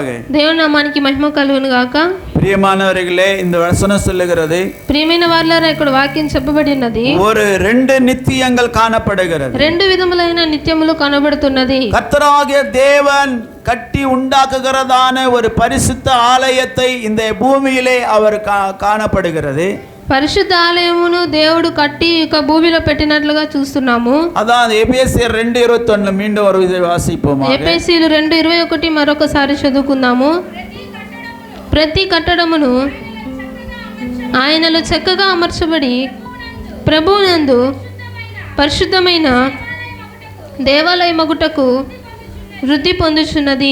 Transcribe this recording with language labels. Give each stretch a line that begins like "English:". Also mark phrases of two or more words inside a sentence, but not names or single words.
Telugu: దేవుని నామానికి మహిమ కలుగును గాక.
Tamil: பிரியமானவர்களே, இந்த வசனம் சொல்லுகிறது,
Telugu: ప్రియమైన వారలారా ఇక్కడ వాక్యం చెప్పబడినది,
Tamil: ஒரு ரெண்டு நித்தியங்கள் காணப்படுகிறது.
Telugu: రెండు విధములైన నిత్యములు కనబడుతున్నది.
Tamil: கர்த்தராகிய தேவன் கட்டி உண்டாக்குகிறதான ஒரு பரிசுத்த ஆலயத்தை இந்த பூமியிலே அவர் காணப்படுகிறது.
Telugu: పరిశుద్ధ ఆలయమును దేవుడు కట్టి ఇక భూమిలో పెట్టినట్లుగా చూస్తున్నాము.
Tamil: అதான் ఎఫెసీయులు 2:21 மீண்டும் ஒரு இதை வாசிப்போம்.
Telugu: ఎఫెసీయులు 2:21 మరొకసారి చదువుకుందాము. ప్రతి కట్టడమును ఆయనలో చక్కగా అమర్చబడి ప్రభువునందు పరిశుద్ధమైన దేవాలయమగుటకు వృద్ధి పొందుచున్నది.